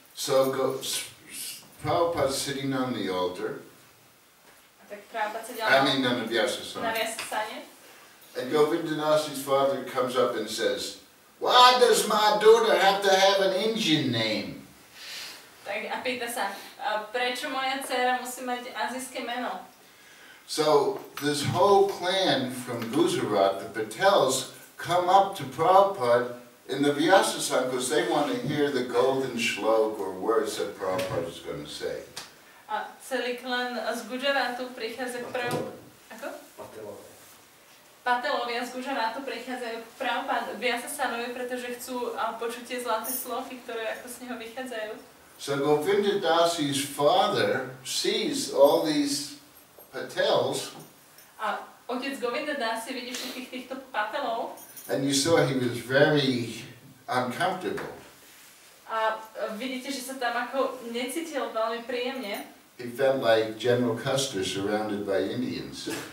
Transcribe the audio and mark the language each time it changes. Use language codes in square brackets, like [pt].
[en] So Prabhupada's sitting on the altar. [sk] Tak Prabhupada sedel [en] on the Vyasasana. [sk] Na Vyasasane. [en] And Govindadasi's father comes up and says, why does my daughter have to have an Indian name? [sk] Tak a pýta sa, prečo moja dcéra musí mať azijské meno? [en] So this whole clan from Gujarat, the Patels, come up to Prabhupada in the Vyasa Sangha because they want to hear the golden shlok or words that Prabhupada is going to say. [sk] A celý klan z Gujaratu prichádza k Ako? Patelovia z Gujaratu prichádzajú k Prabhupada Vyasa Sanovi, pretože chcú počuť tie zlaté sloky, ktoré ako z neho vychádzajú. [en] So Govinda Dasi's father sees all these Patels. [sk] A otec Govinda Dasi vidí všetkých týchto Patelov. [en] And you saw he was very uncomfortable. [sk] A vidíte, že sa tam ako necítil veľmi príjemne. [en] He felt like General Custer surrounded by Indians.